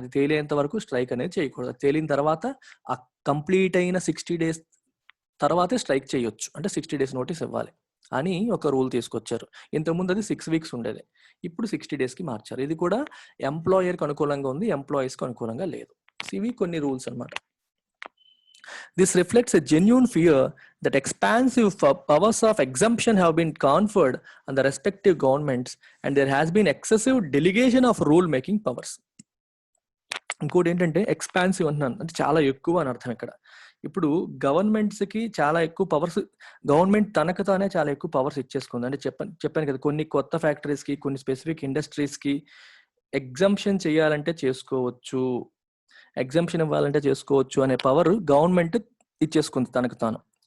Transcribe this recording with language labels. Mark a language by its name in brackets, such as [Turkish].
[Telugu] అది తేలేంత వరకు స్ట్రైక్ అనేది చేయకూడదు. తేలిన తర్వాత ఆ కంప్లీట్ అయిన 60 days తర్వాతే స్ట్రైక్ చేయొచ్చు, అంటే 60 days నోటీస్ ఇవ్వాలి అని ఒక రూల్ తీసుకొచ్చారు. ఇంతకుముందు అది 6 weeks ఉండేది, ఇప్పుడు 60 days కి మార్చారు. ఇది కూడా ఎంప్లాయర్కి అనుకూలంగా ఉంది, ఎంప్లాయీస్కి అనుకూలంగా లేదు. ఇవి కొన్ని రూల్స్ అన్నమాట. [English] This reflects a genuine fear that expansive powers of exemption have been conferred on the respective governments and there has been excessive delegation of rule-making powers. [Telugu] ఇంకోటి ఏంటంటే ఎక్స్పాన్సివ్ అంటున్నాను, అంటే చాలా ఎక్కువ అని అర్థం ఇక్కడ. ఇప్పుడు గవర్నమెంట్స్కి చాలా ఎక్కువ పవర్స్, గవర్నమెంట్ తనకు తానే చాలా ఎక్కువ పవర్స్ ఇచ్చేసుకుంది. అంటే చెప్పాను కదా, కొన్ని కొత్త ఫ్యాక్టరీస్కి, కొన్ని స్పెసిఫిక్ ఇండస్ట్రీస్కి ఎగ్జంప్షన్ చేయాలంటే చేసుకోవచ్చు, ఎగ్జంప్షన్ ఇవ్వాలంటే చేసుకోవచ్చు అనే పవర్ గవర్నమెంట్ ఇచ్చేసుకుంది తనకు తాను.